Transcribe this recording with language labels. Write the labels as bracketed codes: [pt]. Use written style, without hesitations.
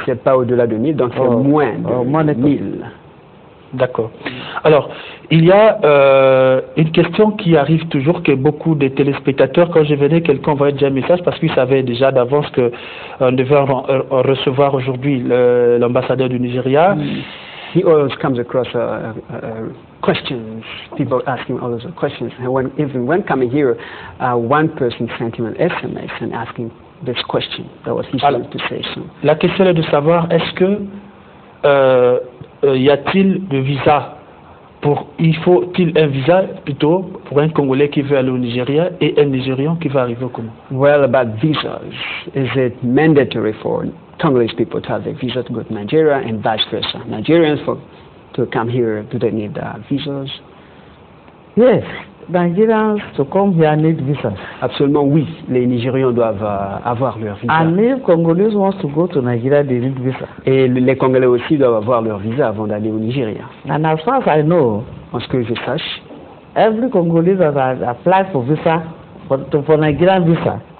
[fr] C'est pas au-delà de 1000, donc c'est moins de 1000. D'accord. Alors, il y a une question qui arrive toujours, que beaucoup de téléspectateurs, quand je venais, quelqu'un envoyait déjà un message parce qu'il savait déjà d'avance qu'on devait recevoir aujourd'hui l'ambassadeur du Nigeria. [en] He always comes across questions, people asking all those questions. And even when coming here, one person sent him an SMS and asking this question. That was his going to say so. [fr] La question est de savoir, est-ce que y a-t-il de visa il faut-il un visa plutôt pour un Congolais qui veut aller au Nigeria et un Nigérian qui va arriver au Congo? [en] Well, about visas, is it mandatory for Congolese people to have a visa to go to Nigeria and vice versa? Nigerians to come here, do they need visas? Yes, Nigerians to come here need visas. [fr] Absolument oui, les Nigérians doivent avoir leur visa. [en] And if Congolese wants to go to Nigeria, they need visa. [fr] Et les Congolais aussi doivent avoir leur visa avant d'aller au Nigeria. [en] And as far as I know, [fr] en ce que je sache, [en] every Congolese has applied for visa for Nigerian visa.